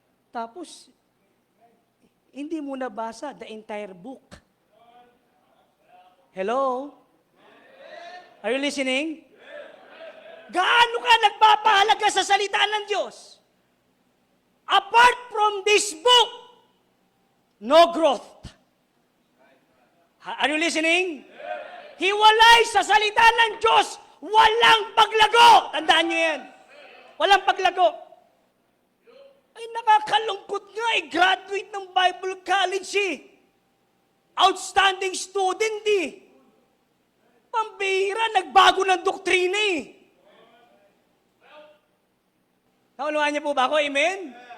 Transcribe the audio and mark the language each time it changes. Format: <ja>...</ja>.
<en>Tapos, hindi mo nabasa the entire book. Hello? Are you listening?</en> <tl>Gaano ka nagpapahalaga sa salita ng Diyos?</tl> <en>Apart from this book, no growth. Are you listening?</en> <tl>Hiwalay sa salita ng Diyos, walang paglago. Tandaan niyo yan. Walang paglago. Ay, nakakalungkot nga graduate ng Bible College Outstanding student Pambihira, nagbago ng doktrina Naunawaan niyo po ba ako? Amen?</tl>